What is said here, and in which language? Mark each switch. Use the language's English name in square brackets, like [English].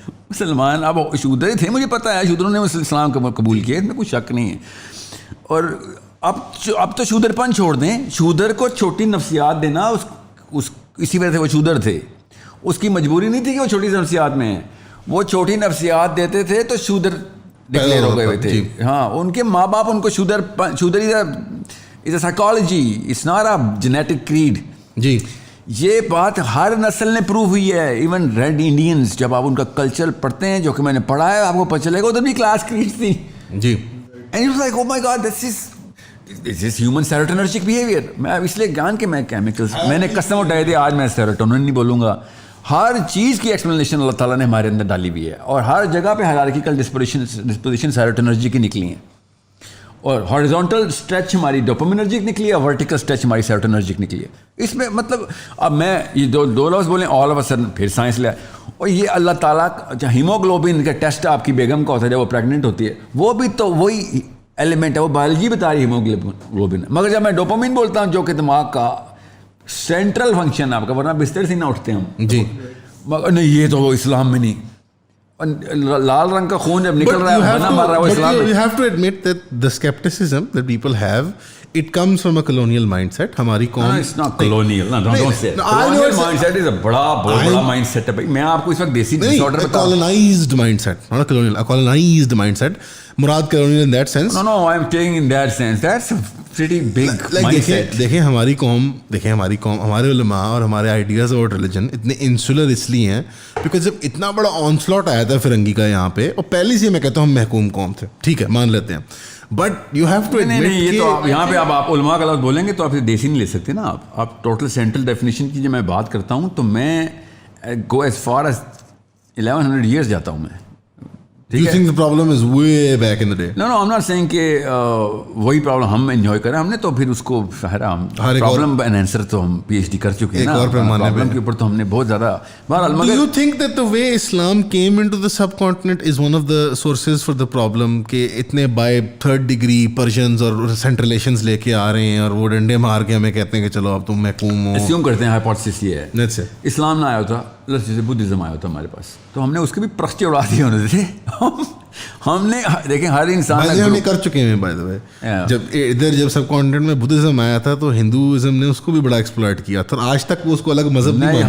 [Urdu] مسلمان اب شودر ہی تھے, مجھے پتہ ہے شودروں نے اسلام قبول کیا, اس میں کوئی شک نہیں ہے. اور اب تو شودر پن چھوڑ دیں, شودر کو چھوٹی نفسیات دینا اسی وجہ سے وہ شودر تھے. اس کی مجبوری نہیں تھی کہ وہ چھوٹی نفسیات میں ہیں, وہ چھوٹی نفسیات دیتے تھے تو شودر ڈکلیئر ہو گئے ہوئے تھے. ہاں, ان کے ماں باپ ان کو شودر [English] Is a psychology, it's not a genetic creed. [Urdu] جی یہ بات ہر نسل نے پروو ہوئی ہے. ایون ریڈ انڈینز, جب آپ ان کا کلچر پڑھتے ہیں, جو کہ میں نے پڑھا ہے, آپ کو پتہ چلے گا ادھر بھی کلاس کریڈ تھی. جی. [English] And it's like oh my God this is human serotonergic behaviour. [Urdu] میں اس لیے جان کے میں کیمیکلس, میں نے قسم اٹھائی تھی آج میں سیروٹونن نہیں بولوں گا. ہر چیز کی ایکسپلینیشن اللہ تعالیٰ نے ہمارے اندر ڈالی ہوئی ہے, اور ہر جگہ پہ ہائرارکیکل ڈسپوزیشن سیروٹونرجی کی نکلی ہیں, اور ہاریزونٹل اسٹریچ ہماری ڈوپامینرجک نکلی ہے, اور ورٹیکل اسٹریچ ہماری سیروٹونرجک نکلی ہے. اس میں مطلب اب میں یہ دو لفظ بولیں آل آف اے سڈن پھر سائنس لے, اور یہ اللہ تعالیٰ ہیموگلوبن کا ٹیسٹ آپ کی بیگم کا ہوتا ہے جب وہ پریگننٹ ہوتی ہے, وہ بھی تو وہی ایلیمنٹ ہے, وہ بایولوجی بتا رہی ہے ہیموگلوبن. مگر جب میں ڈوپامین بولتا ہوں جو کہ دماغ کا سینٹرل فنکشن آپ کا, ورنہ بستر سے نہ اٹھتے ہم. جی. مگر نہیں, یہ تو اسلام میں نہیں. لال رنگ کا خون جب نکل رہا ہے بنا مار رہا ہے وہ اسلام میں. [English] You have to admit that the skepticism that people have, it comes from a colonial mindset. [Urdu] ہماری قوم, [English] it's not colonial. No, don't say it. Colonial mindset is a بڑا mindset ہے. [Urdu] میں آپ کو اس وقت دیسی ڈس آرڈر بتا رہا ہوں. [English] colonized mindset, not a colonial, a colonized mindset. مراد colonial in that sense. No, I'm taking in that sense. That's a pretty big mindset. [Urdu] دیکھیں ہماری قوم, ہمارے علماء اور ہمارے آئیڈیاز اور ریلیجن اتنے انسولر اس لیے ہیں بیکاز جب اتنا بڑا آنسلاٹ آیا تھا فرنگی کا یہاں پہ, اور پہلے سے میں کہتا ہوں ہم محکوم قوم تھے, ٹھیک ہے مان لیتے ہیں, [English] but you have to admit [Urdu] یہ تو یہاں پہ اب آپ علماء کا لفظ بولیں گے تو آپ دیسی نہیں لے سکتے نا. آپ ٹوٹل سینٹرل ڈیفینیشن کی جب میں بات کرتا ہوں تو میں [English] go as far as [Urdu] 1100 years جاتا ہوں میں. [English] You think the problem is way back in the day? No, I'm not saying [Urdu] کہ وہی پرابلم ہم انجوائے کریں. ہم نے تو پھر اس کو پرابلم اینڈ آنسر تو ہم پی ایچ ڈی کر چکے ہیں نا, پرابلم کے اوپر تو ہم نے بہت زیادہ. [English] Do you think that the way Islam came into the subcontinent is one of the sources for the problem [Urdu] کہ اتنے by third degree Persians اور Central Asians لے کے آ رہے ہیں, اور وہ ڈنڈے مار کے ہمیں کہتے ہیں کہ چلو اب تم محکوم ہو. اسیوم کرتے ہیں ہائپوتھیسس یہ ہے. [English] That's it. [Urdu] اسلام نہ آیا ہوتا, جیسے بدھزم آیا ہوتا ہمارے پاس, تو ہم نے اس کے بھی پرخچے اڑا دیے ہونے تھے. ہم نے دیکھیں ہر انسان ہم کر چکے ہیں بائی دا وے. جب ادھر جب سب کانٹیننٹ میں بدھزم آیا تھا تو ہندوازم نے اس کو بھی بڑا ایکسپلائٹ کیا تھا, اور آج تک وہ اس کو الگ مذہب نہیں مانتے.